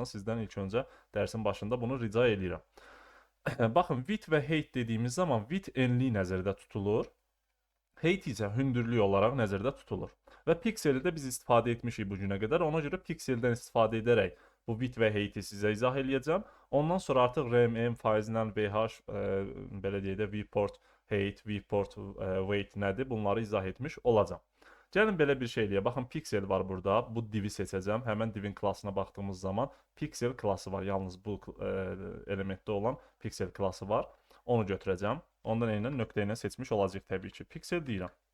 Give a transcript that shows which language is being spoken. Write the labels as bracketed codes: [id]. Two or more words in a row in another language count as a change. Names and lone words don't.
[az] Sizdən ilk öncə dərsin başında bunu rica edirəm. Baxın, width və height dediyimiz zaman width enliyi nəzərdə tutulur. Height isə hündürlük olaraq nəzərdə tutulur. Və pikseli də biz istifadə etmişik bu günə qədər. Ona görə pikseldən istifadə edərək bu width və heighti sizə izah eləyəcəm. Ondan sonra artıq rem, m faizindən VH, belə deyək də [en] viewport height, viewport weight [az] nədir? Bunları izah etmiş olacam. Gəlin belə bir şey eləyək. Baxın, pixel var burada. Bu divi seçəcəm. Həmən divin klassına baxdığımız zaman pixel klası var. Yalnız bu elementdə olan pixel klası var. Onu götürəcəm. Ondan ilə nöqtə ilə seçmiş olacaq təbii ki. Pixel deyirəm.